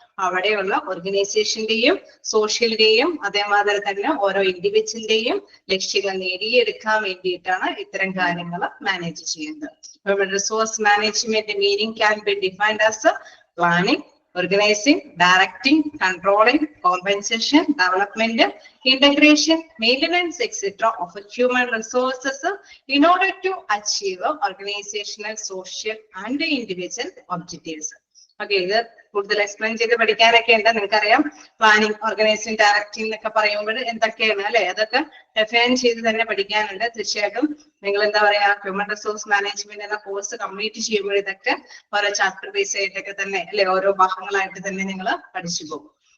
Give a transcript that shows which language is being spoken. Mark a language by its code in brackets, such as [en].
[ml] അവിടെയുള്ള ഓർഗനൈസേഷന്റെയും സോഷ്യലിന്റെയും അതേമാതിരി തന്നെ ഓരോ ഇൻഡിവിജ്വലിന്റെയും ലക്ഷ്യങ്ങൾ നേടിയെടുക്കാൻ വേണ്ടിയിട്ടാണ് ഇത്തരം കാര്യങ്ങൾ മാനേജ് ചെയ്യുന്നത്. [en] Resource management meaning can be defined as planning, organizing, directing, controlling, compensation, development, integration, maintenance, etc. of human resources in order to achieve organizational, social and individual objectives. [ml] Okay, ഇത് കൂടുതൽ എക്സ്പ്ലെയിൻ ചെയ്ത് പഠിക്കാനൊക്കെ ഉണ്ട്. നിങ്ങൾക്കറിയാം planning, organising, directing എന്നൊക്കെ പറയുമ്പോൾ എന്തൊക്കെയാണ് അല്ലെ, അതൊക്കെ ഡിഫൈൻ ചെയ്ത് തന്നെ പഠിക്കാനുണ്ട്. തീർച്ചയായിട്ടും നിങ്ങൾ എന്താ പറയാ, ഹ്യൂമൻ റിസോഴ്സ് മാനേജ്മെന്റ് എന്ന കോഴ്സ് കംപ്ലീറ്റ് ചെയ്യുമ്പോൾ ഇതൊക്കെ ഓരോ ചാപ്റ്റർ ബേസ് ആയിട്ടൊക്കെ തന്നെ അല്ലെ, ഓരോ ഭാഗങ്ങളായിട്ട് തന്നെ നിങ്ങൾ പഠിച്ചു പോകും.